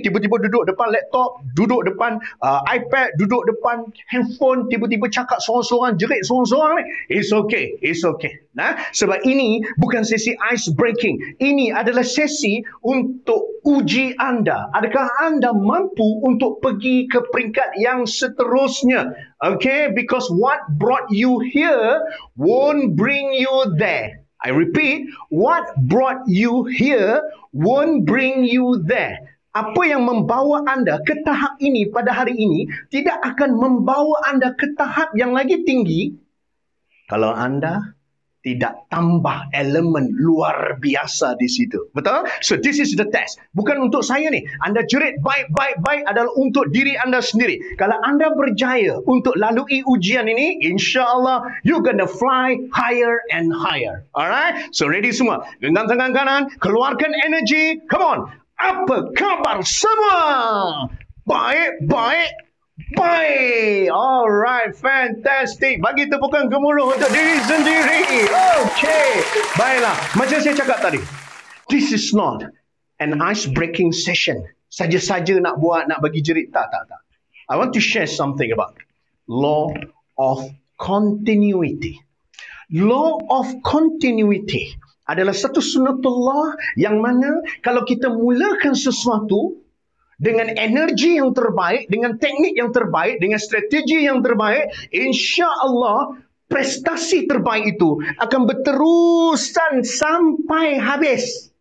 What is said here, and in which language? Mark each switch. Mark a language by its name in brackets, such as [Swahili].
[Malay] Tiba-tiba duduk depan laptop, duduk depan iPad, duduk depan handphone, tiba-tiba cakap seorang-seorang, jerit seorang-seorang ni. [English] It's okay. [Malay] Nah, sebab ini bukan sesi ice breaking. Ini adalah sesi untuk uji anda. Adakah anda mampu untuk pergi ke peringkat yang seterusnya? Okay? [English] Because what brought you here won't bring you there. I repeat, what brought you here won't bring you there. [Malay] Apa yang membawa anda ke tahap ini pada hari ini tidak akan membawa anda ke tahap yang lagi tinggi kalau anda tidak tambah elemen luar biasa di situ. Betul? [English] So this is the test. [Malay] Bukan untuk saya ni. Anda jerit baik adalah untuk diri anda sendiri. Kalau anda berjaya untuk lalui ujian ini, insya-Allah [English] you gonna fly higher and higher. Alright? [Malay] So ready semua? Genggam tangan kanan, keluarkan energi. Come on. Apa khabar semua? [English] Baik. Alright, fantastic. [Malay] Bagi tepukan gemuruh untuk diri sendiri. Okay. Baiklah, macam saya cakap tadi. [English] This is not an ice-breaking session. [Malay] Saja-saja nak buat, nak bagi jerit. Tak. [English] I want to share something about law of continuity. [Malay] Law of continuity adalah satu sunnatullah yang mana kalau kita mulakan sesuatu dengan energi yang terbaik, dengan teknik yang terbaik, dengan strategi yang terbaik, insya-Allah prestasi terbaik itu akan berterusan sampai habis.